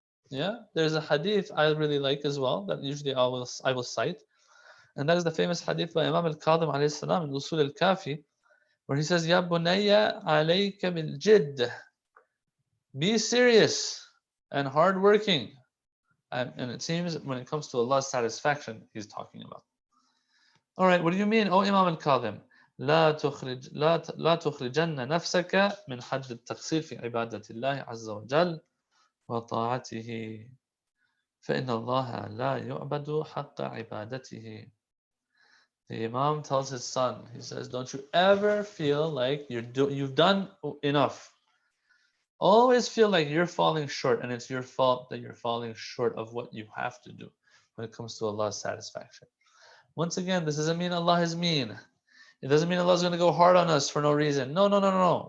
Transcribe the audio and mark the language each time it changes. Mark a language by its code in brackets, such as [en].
[en] Yeah, there's a hadith I really like as well that usually I will cite, and that is the famous hadith by Imam al-Kadhim alayhi salam in Usul al-Kafi, where he says, [ar] "Ya bunayya alayka bil jidd." [en] Be serious and hardworking. And it seems when it comes to Allah's satisfaction, he's talking about. All right, what do you mean, oh Imam al-Kadhim? [ar] لا تخرجن نفسك من حد التقصير في عبادة الله عز وجل وطاعته فإن الله لا يعبد حق عبادته. [en] The Imam tells his son, he says, don't you ever feel like you've done enough. Always feel like you're falling short, and it's your fault that you're falling short of what you have to do when it comes to Allah's satisfaction. Once again, this doesn't mean Allah is mean. It doesn't mean Allah's going to go hard on us for no reason. No, no, no, no, no.